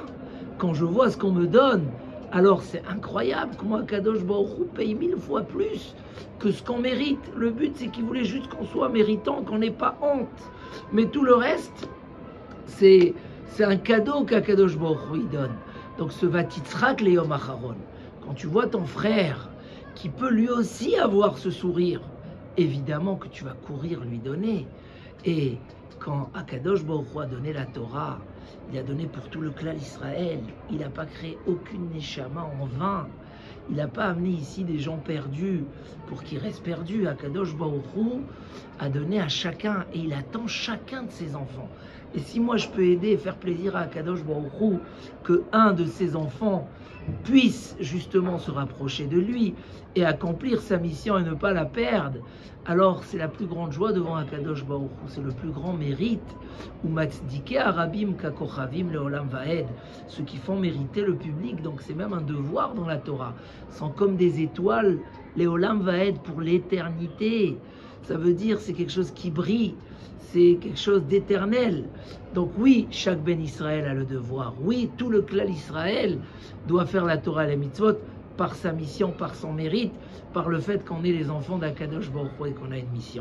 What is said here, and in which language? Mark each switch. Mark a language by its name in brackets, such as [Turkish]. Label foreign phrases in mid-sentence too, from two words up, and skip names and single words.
[French] Quand je vois ce qu'on me donne, alors c'est incroyable comment Akadosh Baruch Hu paye 1000 fois plus que ce qu'on mérite. Le but c'est qu'il voulait juste qu'on soit méritant, qu'on n'ait pas honte. Mais tout le reste, c'est un cadeau qu'Akadosh Baruch Hu donne. Donc ce [Hebrew] ותשחק ליום אחרון, [French] quand tu vois ton frère qui peut lui aussi avoir ce sourire, évidemment que tu vas courir lui donner. Et quand Akadosh Baruch Hu a donné la Torah, il a donné pour tout le clan d'Israël. Il n'a pas créé aucune neshama en vain. Il n'a pas amené ici des gens perdus pour qu'ils restent perdus. Akadosh Baruch Hu a donné à chacun et il attend chacun de ses enfants. Et si moi je peux aider et faire plaisir à Akadosh Baruch Hu que un de ses enfants puisse justement se rapprocher de lui et accomplir sa mission et ne pas la perdre, alors c'est la plus grande joie devant Akadosh Baruch Hu, c'est le plus grand mérite. [Hebrew] ומצדיקי הרבים ככוכבים לעולם ועד, [French] ceux qui font mériter le public, donc c'est même un devoir dans la Torah, sont comme des étoiles, [Hebrew] לעולם ועד, [French] pour l'éternité. Ça veut dire c'est quelque chose qui brille, c'est quelque chose d'éternel. Donc oui, chaque Ben Israël a le devoir. Oui, tout le clan Israël doit faire la Torah et les mitzvot par sa mission, par son mérite, par le fait qu'on est les enfants d'Akadosh Baruch Hu et qu'on a une mission.